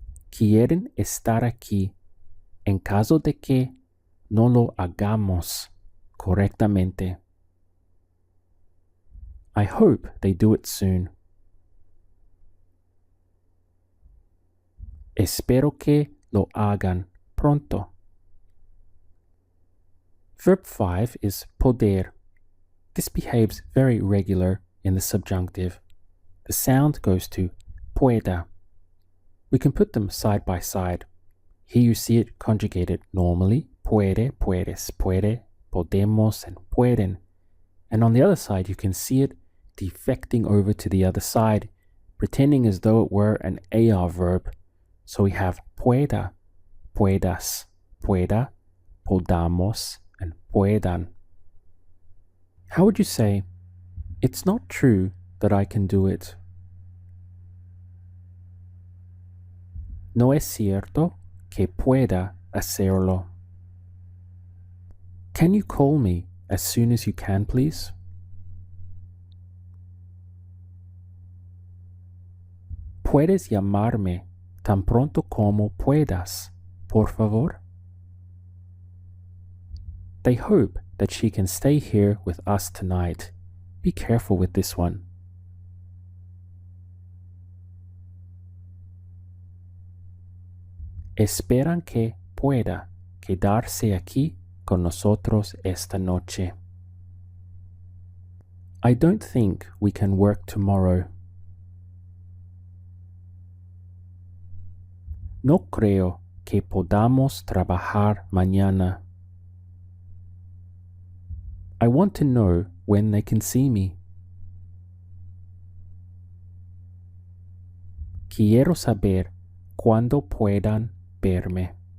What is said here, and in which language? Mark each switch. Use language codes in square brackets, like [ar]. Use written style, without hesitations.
[es] Quieren estar aquí en caso de que no lo hagamos correctamente. [en] I hope they do it soon. [es] Espero que lo hagan pronto. [en] Verb 5 is poder. This behaves very regular in the subjunctive. The sound goes to pueda. We can put them side by side. Here you see it conjugated normally, [es] puede, puedes, puede, podemos, and pueden. [en] And on the other side, you can see it defecting over to the other side, pretending as though it were an AR verb. So we have [es] pueda, puedas, pueda, podamos, and puedan. [en] How would you say, it's not true that I can do it? [es] No es cierto que pueda hacerlo. [en] Can you call me as soon as you can, please? [es] Puedes llamarme tan pronto como puedas, por favor? [en] They hope that she can stay here with us tonight. Be careful with this one. [es] Esperan que pueda quedarse aquí con nosotros esta noche. [en] I don't think we can work tomorrow. [es] No creo que podamos trabajar mañana. [en] I want to know when they can see me. [es] Quiero saber cuándo puedan verme.